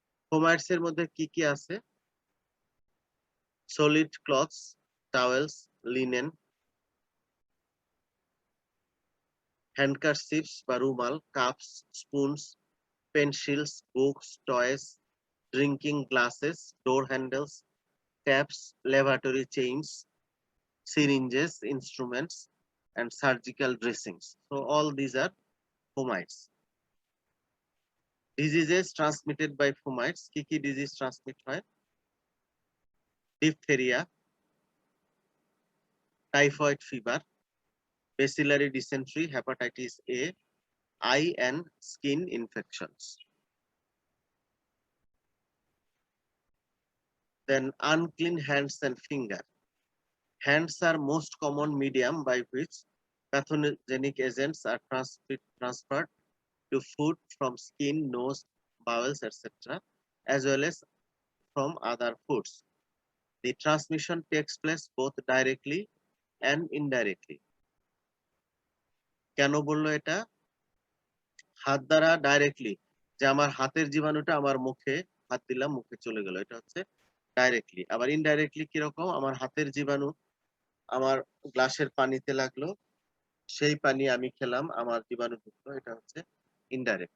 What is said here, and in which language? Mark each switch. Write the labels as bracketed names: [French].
[Bangla] ফোমাইটস এর মধ্যে কি কি আছে? [English] Solid clothes, towels, linen, handkerchiefs বা রুমাল, cups, spoons, pencils, books, toys, drinking glasses, door handles, taps, laboratory chains, syringes, instruments, and surgical dressings. So all these are fomites. Diseases transmitted by fomites. [Bangla] কি কি disease transmit হয়? [English] Diphtheria, typhoid fever, bacillary dysentery, hepatitis A, eye and skin infections. Then unclean hands and finger. Hands are most common medium by which pathogenic agents are transferred to food from skin, nose, bowels, etc., as well as from other foods. The transmission takes place both directly and indirectly. [Bangla] কেন বললো এটা? হাত দ্বারা directly, যে আমার হাতের জীবাণুটা আমার মুখে হাত দিলাম, মুখে চলে গেল, এটা হচ্ছে ডাইরেক্টলি। আবার ইনডাইরেক্টলি কিরকম? আমার হাতের জীবাণু আমার গ্লাসের পানিতে লাগলো, সেই পানি আমি খেলাম, আমার জীবাণু ঢুকলো, এটা হচ্ছে ইনডাইরেক্ট।